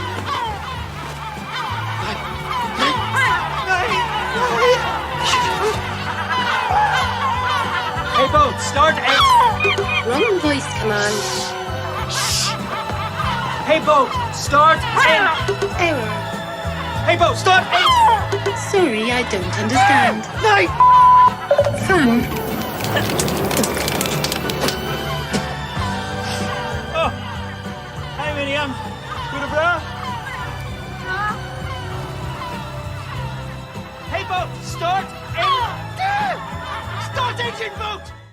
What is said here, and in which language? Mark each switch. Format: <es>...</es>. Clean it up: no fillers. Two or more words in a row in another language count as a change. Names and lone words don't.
<en>Hey boat, start and... Wrong voice command. Hey boat, start and... Error. Hey boat, start and... Sorry, I don't understand. Fun.</en> <no>Oh, hej Miriam, går det bra?</no> <en>Hey boat, start and... Start engine boat!</en>